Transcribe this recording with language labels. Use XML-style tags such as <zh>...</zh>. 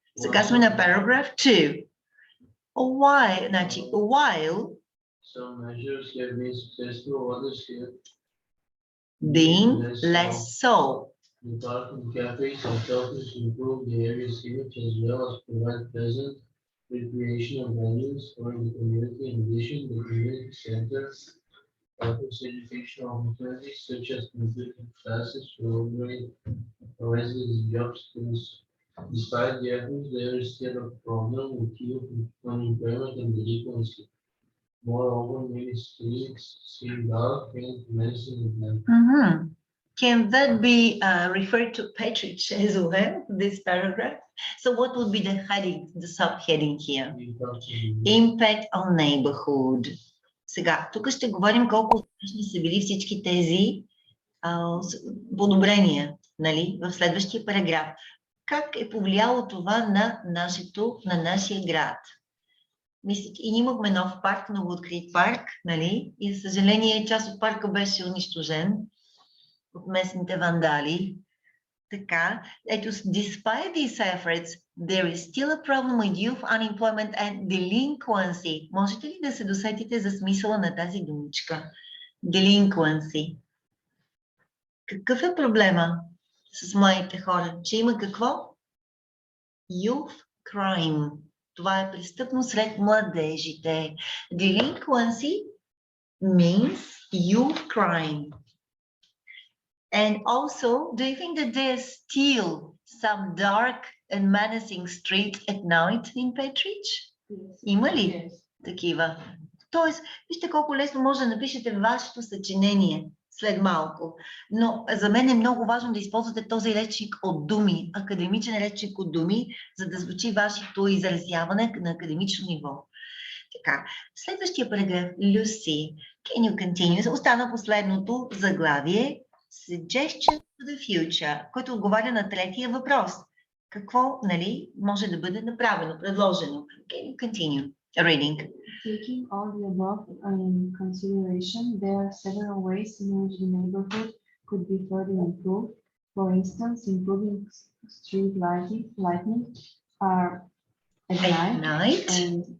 <bg>Сега сме на paragraph 2.</bg> <en>While, значи, while some measures have been successful, others have being less so. The park and cafes and shelters improve the area's image as well as provide pleasant recreational venues for the community. In addition, the community center practice educational opportunities such as computer classes for residents job skills. Despite the efforts, there is still a problem with youth unemployment and delinquency. Moreover, many streets seem dark and menacing at night. Can that be referred to Petrich as well, this paragraph? So what would be the heading, the subheading here? Impact on neighborhood.</en> <bg>Сега, тук ще говорим колко успешни са били всички тези подобрения, нали, в следващия параграф. Как е повлияло това на нашия град? Мисля, и ние имахме нов парк, много открит парк, нали, и за съжаление част от парка беше унищожен от местните вандали. Така, ето,</bg> <en>despite these efforts, there is still a problem with youth unemployment and delinquency.</en> <bg>Можете ли да се досетите за смисъла на тази думичка?</bg> <en>Delinquency.</en> <bg>Какъв е проблема с младите хора? Че има какво?</bg> <en>Youth crime.</en> <bg>Това е престъпно сред младежите.</bg> <en>Delinquency means youth crime. And also, do you think that there's still some dark and menacing streets at night in Petrich? Yes.</en> <bg>Има ли</bg> <en>Yes.</en> <bg>такива? Тоест, вижте колко лесно може да напишете вашето съчинение след малко. Но за мен е много важно да използвате този речник от думи, академичен речник от думи, за да звучи вашето изразяване на академично ниво. Така, следващия параграф, Lucy,</bg> <en>can you continue?</en> <bg>Остана последното заглавие,</bg> <en>Suggestion for the future,</en> <bg>който отговаря на третия въпрос. Какво, нали, може да бъде направено, предложено?</bg> <en>Can you continue reading? Taking all the above in consideration, there are several ways in which the neighborhood could be further improved. For instance, improving street lighting at night and</en>